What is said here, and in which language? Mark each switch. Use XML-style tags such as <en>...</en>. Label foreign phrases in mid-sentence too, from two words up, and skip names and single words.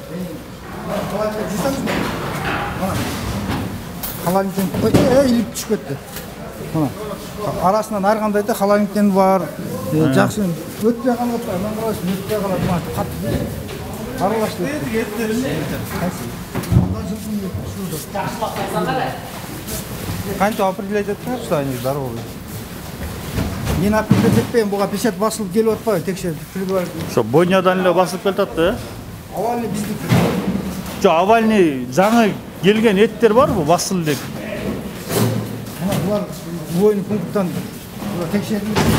<ky>Холодильниктен илип түшүп кетти. Мына. Арасынан ар кандай да холодильниктен бар. Жакшы өтпөй калып атпайбы? Мен карайсың, өтпөй калат. Мына катты. Аралашты. Кантип определять этсиңер,</ky> <ru>что они здоровые?</ru> <ky>Мен определять этпейм, буга печать басылып келип атпайбы? Текшерип тургула. Ошо бойнядан эле басылып келатат да. Авалный биздики. Жок, авальный жаңы келген эттер барбы? Басыл элек. Мына булар бойный пункттан текшерилген.</ky>